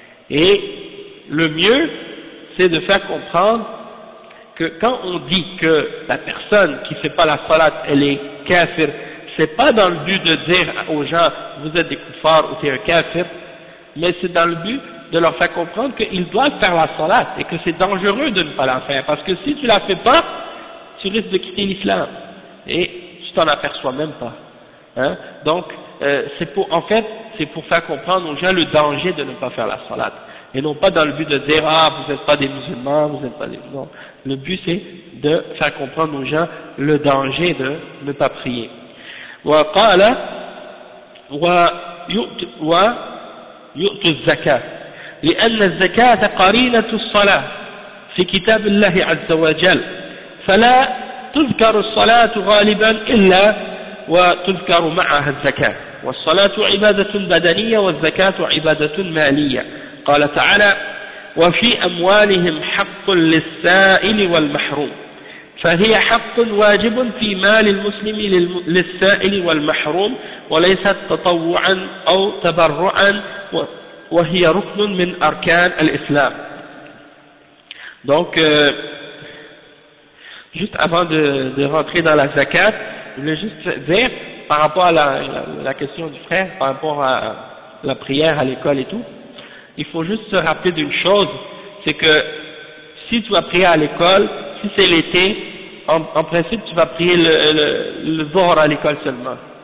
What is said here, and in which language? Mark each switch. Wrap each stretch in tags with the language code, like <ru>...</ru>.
<fr>Et le mieux, c'est de faire comprendre que quand on dit que la personne qui fait pas la salat, elle est kafir, c'est pas dans le but de dire aux gens, vous êtes des kuffars ou t'es un kafir, mais c'est dans le but de leur faire comprendre qu'ils doivent faire la salat et que c'est dangereux de ne pas la faire, parce que si tu la fais pas, tu risques de quitter l'islam et tu t'en aperçois même pas. Hein? Donc, c'est pour faire comprendre aux gens le danger de ne pas faire la salat, et non pas dans le but de dire vous n'êtes pas des musulmans, vous n'êtes pas des... Non, le but c'est de faire comprendre aux gens le danger de ne pas prier.</fr> <ar>وقال ويؤتوا الزكاة لأن الزكاة قرينة الصلاة في كتاب الله عز وجل فلا تذكر الصلاة غالبا إلا وتذكر معها الزكاة والصلاة عبادة بدنية والزكاة عبادة مالية قال تعالى وفي أموالهم حق للسائل والمحروم فهي حق واجب في مال المسلم للسائل والمحروم وليست تطوعا أو تبرعا وهي ركن من أركان الإسلام.</ar> <fr>Donc juste avant de rentrer dans la zakat, je voulais juste dire par rapport à la question du frère, par rapport à la prière à l'école et tout, il faut juste se rappeler d'une chose, c'est que si tu vas prier à l'école, si c'est l'été, en principe tu vas prier le Zohar à l'école seulement,</fr>